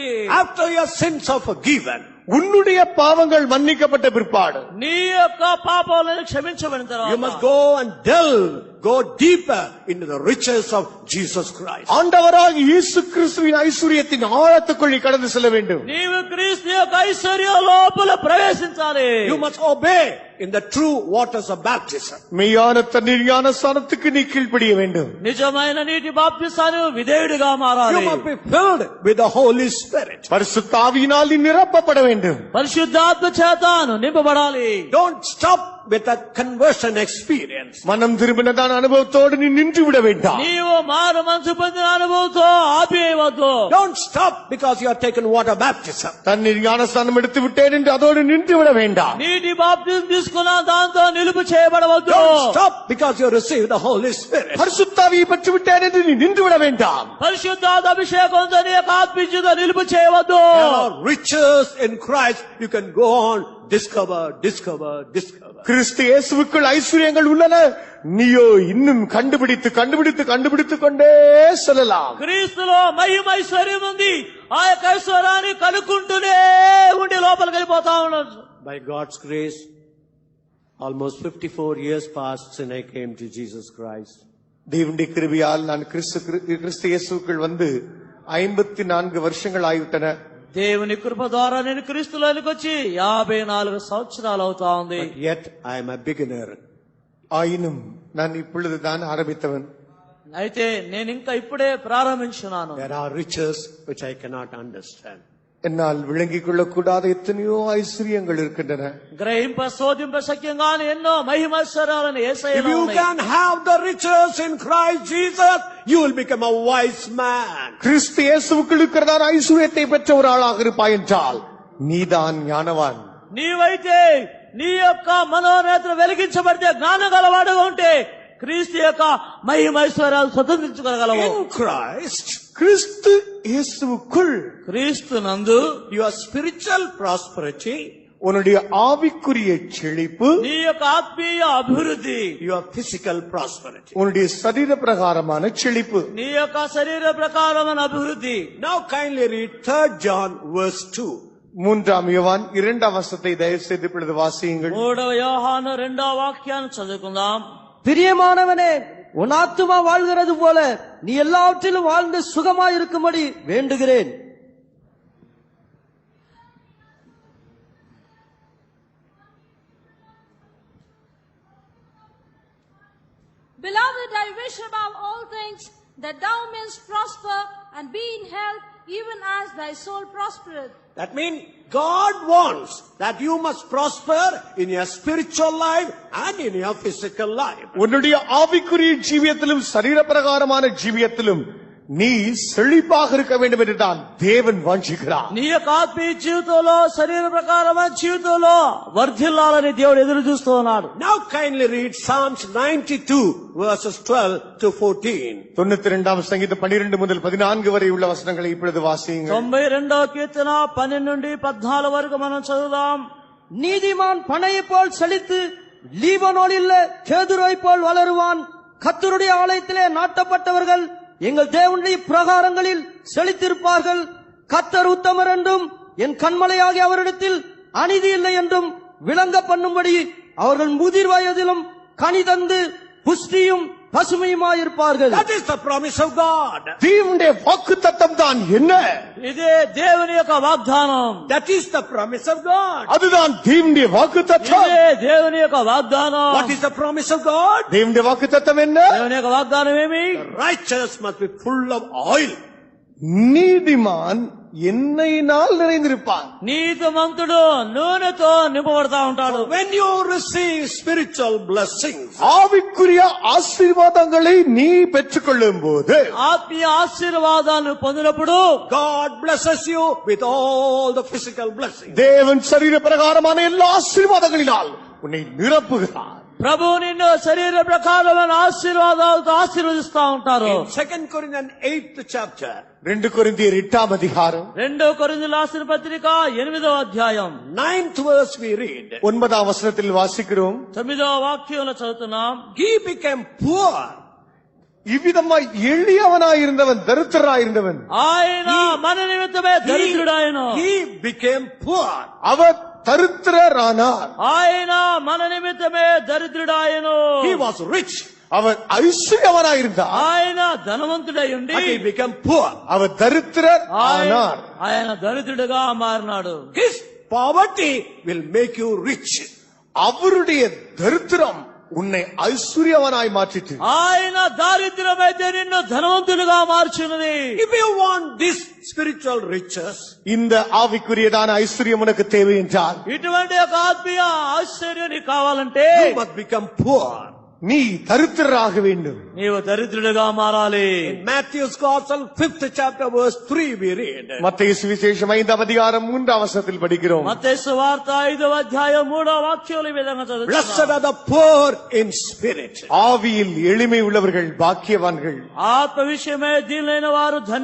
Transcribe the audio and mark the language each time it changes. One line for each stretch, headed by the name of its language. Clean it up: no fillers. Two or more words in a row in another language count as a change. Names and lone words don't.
English: After your sins are forgiven,
Tamil: உன்னுடைய பாவங்கள் மன்னிக்கப்பட்ட பிற்பாடு
Telugu: నీ యొక్క పాపాలను క్షమించబడిన
English: you must
Telugu: తర్వాత
English: go and delve, go deeper into the riches of Jesus Christ.
Tamil: ஆண்டவராகிய இயேசு கிறிஸ்துவின் ஐஸ்வர்யத்தின் ஆழத்துக்குள் நீ கடந்து செல்ல வேண்டும்.
Telugu: నీవు క్రీస్తు యొక్క ఐశ్వర్యం లోపల ప్రవేశించాలి.
English: You must obey in the true waters of baptism.
Tamil: மெய்யான தண்ணீர் ஞானஸ்தானத்துக்கு நீ கீழ்ப்படிய வேண்டும்.
Telugu: నిజమైన నీటి బాప్తిసాను విధేయుడిగా మారాలి.
English: You must be filled with the Holy Spirit.
Tamil: பரிசுத்த ஆவியினால் நீ நிரப்பப்பட வேண்டும்.
Telugu: పరిశుద్ధాత్మ చేతను నింపబడాలి.
English: Don't stop with a conversion experience.
Tamil: மனம் திரும்பினதான அனுபவத்தோடு நீ நின்று விட வேண்டாம்.
Telugu: నీవు మారు మనసు పొందిన అనుభవంతో ఆపేయవద్దు.
English: Don't stop because you have taken water baptism.
Tamil: தண்ணீர் ஞானஸ்தானம் எடுத்து விட்டேன் என்று அதோடு நின்று விட வேண்டாம்.
Telugu: నీటి బాప్తిజం తీసుకున్న దాంతో నిలుపు చేయబడవద్దు.
English: Don't stop because you received the Holy Spirit.
Tamil: பரிசுத்த ஆவியை பெற்று விட்டேன் என்று நீ நின்று விட வேண்டாம்.
Telugu: పరిశుద్ధాత్మ అభిషేకంతో నీ యొక్క ఆత్మీయత నిలుపు చేయవద్దు.
English: There are riches in Christ. You can go on discover, discover, discover.
Tamil: கிறிஸ்து இயேசுவுக்குள் ஐஸ்வர்யங்கள் உள்ளன, நீயோ இன்னும் கண்டுபிடித்து கொண்டே செல்லலாம்.
Telugu: క్రీస్తులో మహిమ ఐశ్వర్యం ఉంది. ఆ యొక్క ఐశ్వర్యాన్ని కనుక్కుంటూనే ఉండి లోపలికి వెళ్ళిపోతా ఉన్నాడు.
English: By God's grace, almost 54 years passed since I came to Jesus Christ.
Tamil: தேவனுடைய கிருபையால் நான் கிறிஸ்து இயேசுவுக்குள் வந்து 54 வருஷங்கள் ஆகிவிட்டன.
Telugu: దేవుని కృప ద్వారా నేను క్రీస్తులోనికి వచ్చి 54 సంవత్సరాలు అవుతా ఉంది.
English: But yet I am a beginner.
Tamil: ஆயினும் நான் இப்பொழுதுதான் ஆரம்பித்தவன்.
Telugu: అయితే నేను ఇంకా ఇప్పుడే ప్రారంభించున్నాను.
English: There are riches which I cannot understand.
Tamil: என்னால் விளங்கிக் கொள்ளக்கூடாத எத்தனையோ ஐஸ்வர்யங்கள் இருக்கின்றன.
Telugu: గ్రహింప శోధింప శక్యంగాని ఎన్నో మహిమైశ్వర్యాలను
English: If
Telugu: యేసయ్యలో
English: you
Telugu: ఉన్నాయి.
English: can have the riches in Christ Jesus, you will become a wise man.
Tamil: கிறிஸ்து இயேசுவுக்குள் இருக்கிறதான ஐஸ்வர்யத்தை பெற்ற ஒரு ஆளாக இருப்பாய் என்றால் நீதான் ஞானவான்.
Telugu: నీవైతే నీ యొక్క మనోనేత్రం వెలిగించబడితే జ్ఞానం గలవాడుగా ఉంటే క్రీస్తు యొక్క మహిమైశ్వర్యాలు స్వతంత్రించుకోగలవు.
English: In Christ,
Tamil: கிறிஸ்து இயேசுவுக்குள்
Telugu: క్రీస్తు నందు
English: your spiritual prosperity,
Tamil: உன்னுடைய ஆவிக்குரிய செழிப்பு,
Telugu: నీ యొక్క ఆత్మీయ అభివృద్ధి,
English: your physical prosperity.
Tamil: உன்னுடைய சரீர பிரகாரமான செழிப்பு.
Telugu: నీ యొక్క శరీర ప్రకారమైన అభివృద్ధి.
English: Now kindly read 3 John verse 2.
Tamil: 3 யோவான் 2 வசனத்தை தயவு செய்து இப்பொழுது வாசியுங்கள்.
Telugu: 3 యోహాను 2వ వాక్యాన్ని చదువుకుందాం.
Tamil: பிரியமானவனே, உன் ஆத்துமா வாழ்கிறது போல நீ எல்லாவற்றிலும் வாழ்ந்து சுகமாயிருக்கும்படி வேண்டுகிறேன்.
English: Beloved, I wish above all things that thou mayest prosper and be in health, even as thy soul prospereth. That means God wants that you must prosper in your spiritual life and in your physical life.
Tamil: உன்னுடைய ஆவிக்குரிய ஜீவியத்திலும் சரீர பிரகாரமான ஜீவியத்திலும் நீ செழிப்பாக இருக்க வேண்டும் என்று தான் தேவன் வாஞ்சிக்கிறார்.
Telugu: నీ యొక్క ఆత్మీయ జీవితంలో శరీర ప్రకారమైన జీవితంలో వర్ధిల్లాలని దేవుడు ఎదురు చూస్తూ ఉన్నాడు.
English: Now kindly read Psalms 92 verses 12 to 14.
Tamil: 92 சங்கீதம் 12 முதல் 14 வரை உள்ள வசனங்களை இப்பொழுது வாசியுங்கள்.
Telugu: 92వ కీర్తన 12 నుండి 14 వరకు మనం చదువుదాం.
Tamil: நீதிமான் பனையை போல் செழித்து லீபனோனில் கேதுரை போல் வளருவான். கர்த்தருடைய ஆலயத்திலே நாட்டப்பட்டவர்கள் எங்கள் தேவனுடைய பிரகாரங்களில் செழித்திருப்பார்கள். கர்த்தர் உத்தமர் என்றும் என் கண்மலையாகிய அவரிடத்தில் அநீதி இல்லை என்றும் விளங்க பண்ணும்படி அவர்கள் முதிர் வயதிலும் கனி தந்து புஷ்டியும் பசுமையுமாயிருப்பார்கள்.
English: That is the promise of God.
Tamil: தேவனுடைய வாக்குத்தத்தம் தான் என்ன?
Telugu: ఇదే దేవుని యొక్క వాగ్దానం.
English: That is the promise of God.
Tamil: அதுதான் தேவனுடைய வாக்குத்தத்தம்.
Telugu: ఇదే దేవుని యొక్క వాగ్దానం.
English: What is the promise of God?
Tamil: தேவனுடைய வாக்குத்தத்தம் என்ன?
Telugu: దేవుని యొక్క వాగ్దానం ఏమి?
English: Righteous must be full of oil.
Tamil: நீதிமான் எண்ணெயினால் நிறைந்திருப்பான்.
Telugu: నీతిమంతుడు నూనెతో నింపబడతా ఉంటాడు.
English: When you receive spiritual blessings,
Tamil: ஆவிக்குரிய ஆசீர்வாதங்களை நீ பெற்றுக்கொள்ளும் போது
Telugu: ఆత్మీయ ఆశీర్వాదాలను పొందినప్పుడు
English: God blesses you with all the physical blessings.
Tamil: தேவன் சரீர பிரகாரமான எல்லா ஆசீர்வாதங்களினால் உன்னை நிரப்புகிறார்.
Telugu: ప్రభు నిన్ను శరీర ప్రకారమైన ఆశీర్వాదాలతో ఆశీర్వదిస్తా ఉంటారు.
English: In 2 Corinthians 8th chapter,
Tamil: 2 கொரிந்தியர் 8 அதிகாரம்
Telugu: 2 కొరింథీయుల రాసిన పత్రిక 8వ అధ్యాయం
English: 9th verse we read,
Tamil: 9 வசனத்தில் வாசிக்கிறோம்.
Telugu: 9వ వాక్యంలో చదువుతున్నాం.
English: he became poor.
Tamil: இவ்விதமாய் எளியவனாயிருந்தவன் தரித்திரனாயிருந்தவன்
Telugu: ఆయన మన నిమిత్తమే దరిద్రుడాయను.
English: He became poor.
Tamil: அவர் தரித்திரரானார்.
Telugu: ఆయన మన నిమిత్తమే దరిద్రుడాయను.
English: He was rich,
Tamil: அவர் ஐஸ்வர்யவனாயிருந்தார்.
Telugu: ఆయన ధనవంతుడై ఉండి
English: but he became poor.
Tamil: அவர் தரித்திரர் ஆனார்.
Telugu: ఆయన దరిద్రుడుగా మారినాడు.
English: His poverty will make you rich.
Tamil: அவருடைய தரித்திரம் உன்னை ஐஸ்வர்யவனாய் மாற்றிற்று.
Telugu: ఆయన దారిద్ర్యమైతే నిన్ను ధనవంతుడిగా మార్చినది.
English: If you want this spiritual riches,
Tamil: இந்த ஆவிக்குரியதான ஐஸ்வர்யம் உனக்கு தேவை என்றால்
Telugu: ఇటువంటి ఒక ఆత్మీయ ఆశ్చర్యం నీకు కావాలంటే
English: you must become poor.
Tamil: நீ தரித்திரராக வேண்டும்.
Telugu: నీవు దరిద్రుడిగా మారాలి.
English: In Matthew's Gospel 5th chapter verse 3 we read,
Tamil: மத்தேயு சுவிசேஷம் 5 அதிகாரம் 3 வசனத்தில் படிக்கிறோம்.
Telugu: మత్తయి సువార్త 5వ అధ్యాయం 3వ వాక్యంలో ఈ విధంగా
English: blessed
Telugu: చదువుతున్నాం.
English: are the poor in spirit.
Tamil: ஆவியில் எளிமை உள்ளவர்கள் பாக்கியவான்கள்.
Telugu: ఆత్మ విషయమే దీనులైన వారు ధన్యులు.